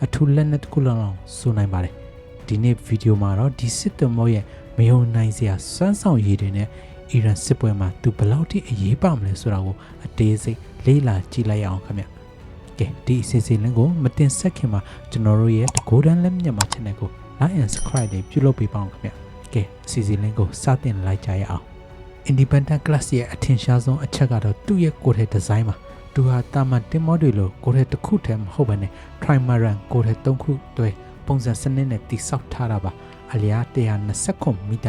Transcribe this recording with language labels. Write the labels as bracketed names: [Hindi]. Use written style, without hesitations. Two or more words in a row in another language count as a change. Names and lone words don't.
[Burmese] ထူးလက်နက်တစ်ခုလုံးဆိုနိုင်ပါတယ်ဒီနေ့ဗီဒီယိုမှာတော့ဒီစစ်တင်မောရဲ့မယုံနိုင်စရာစွမ်းဆောင်ရည်တွေနဲ့အီရန်စစ်ပွဲမှာသူဘယ်လောက်ထိအရေးပါမလဲဆိုတာကိုအသေးစိတ်လေ့လာကြည့်လိုက်အောင်ခင်ဗျကဲဒီအစီအစဉ်လေးကိုမတင် ဆက်ခင်မှာကျွန်တော်တို့ရဲ့ Golden လက်မြန်မာ channel ကို [English] like and subscribe [Burmese] လေးပြုလုပ်ပေးပါအောင်ခင်ဗျကဲအစီအစဉ်လေးကိုစတင်လိုက်ကြရအောင် Independent Class ရဲ့အထင်ရှားဆုံးအချက်ကတော့သူ့ရဲ့ကိုယ်ထဲဒီဇိုင်း မှာသူဟာတာမန်တင်မောတွေလိုကိုယ်ထဲတစ်ခုတည်းမဟုတ်ဘဲနဲ့ Trimaran ကိုယ်ထဲ3ခုတွဲပုံစံစနစ်နဲ့တိဆောက်ထားတာပါအလျား129မီတာ